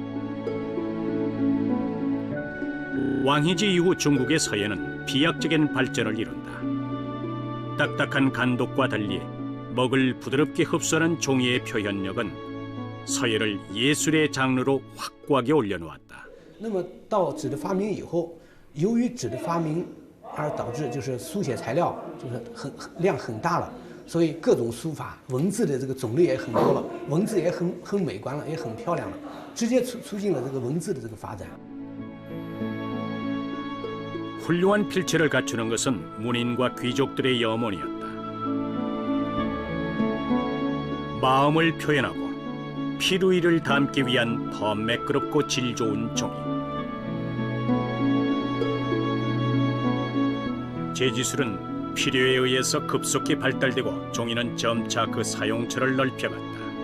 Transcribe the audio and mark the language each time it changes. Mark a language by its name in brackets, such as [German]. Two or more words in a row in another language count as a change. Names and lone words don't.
[Korean] 왕희지 이후 중국의 서예는 비약적인 발전을 이룬다. 딱딱한 간독과 달리 먹을 부드럽게 흡수하는 종이의 표현력은 서예를 예술의 장르로 확고하게 올려놓았다. [Chinese] 那么到纸的发明以后，由于纸的发明而导致就是书写材料就是量很大了，所以各种书法文字的这个种类也很多了，文字也很美观了，也很漂亮了，直接促进了这个文字的这个发展。 [Korean] 훌륭한 필체를 갖추는 것은 문인과 귀족들의 염원이었다. 마음을 표현하고 피루이를 담기 위한 더 매끄럽고 질 좋은 종이. 제지술은 필요에 의해서 급속히 발달되고 종이는 점차 그 사용처를 넓혀갔다.